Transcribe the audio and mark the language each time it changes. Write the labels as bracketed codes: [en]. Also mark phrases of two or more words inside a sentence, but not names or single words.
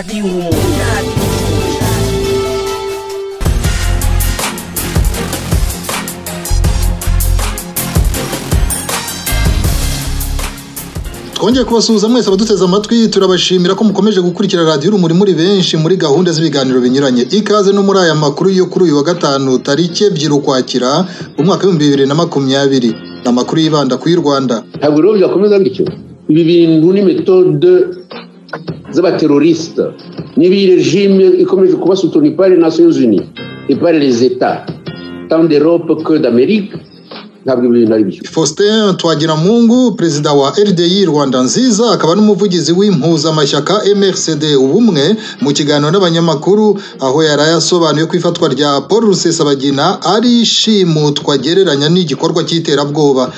[rw] Twongeye kubasuhuza mwese abaduteze amatwi, turabashimira ko mukomeje gukurikira radiyo Urumuri muri benshi muri gahunda z'ibiganiro binyuranye. Ikaze no muri aya makuru yo kuri uyu wa gatanu tariki 2 Ukwakira umwaka wa 2020. Amakuru yibanda ku Rwanda. Ntabwo rero byakomeza bityo. Ibi bintu ni metode z'abateroriste. Ni regime ikomeje kuba [fr] soutenue par les Nations Unies et par les États tant d'Europe que d'Amérique. [rw] Faustin Twagiramungu, perezida wa RDI Rwanda Nziza, akaba n'umuvugizi w'impuzamashyaka MRCD ubumwe, mu kiganiro n'abanyamakuru aho yarayasobanuye ko ifatwa rya Paul Rusesabagina ari ishimutwa gereranya n'igikorwa cy'iterabwoba.